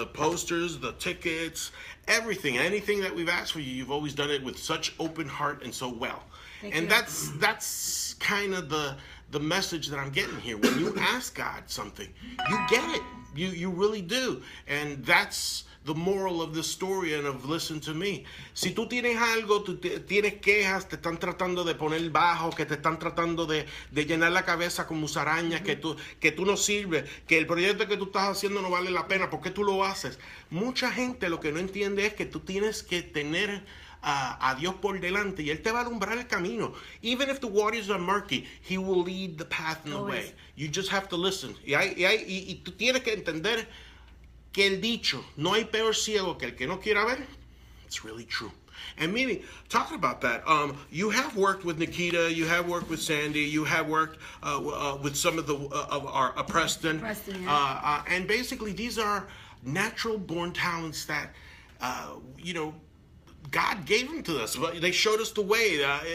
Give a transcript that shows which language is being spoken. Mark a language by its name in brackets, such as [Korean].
[English] The posters, the tickets, everything, anything that we've asked for you, you've always done it with such open heart and so well. And that's kind of the message that I'm getting here. When you ask God something, you get it. You really do. And that's the moral of this story and of listen to me. [Spanish] Si tú tienes algo, tú tienes quejas, te están tratando de poner bajo, que te están tratando de llenar la cabeza con musarañas, que tú no sirves, que el proyecto que tú estás haciendo no vale la pena, ¿por qué tú lo haces? Mucha gente lo que no entiende es que tú tienes que tener a Dios por delante y Él te va a alumbrar el camino. [English] Even if the waters are murky, He will lead the path and the way. You just have to listen. [Spanish] Y tú tienes que entender que el dicho, no hay peor ciego que el que no quiera ver, [English] it's really true. And Mimi, talking about that, you have worked with Nikita, you have worked with Sandy, you have worked with some of our Preston. Yeah. And basically these are natural born talents that, you know, God gave them to us. They showed us the way.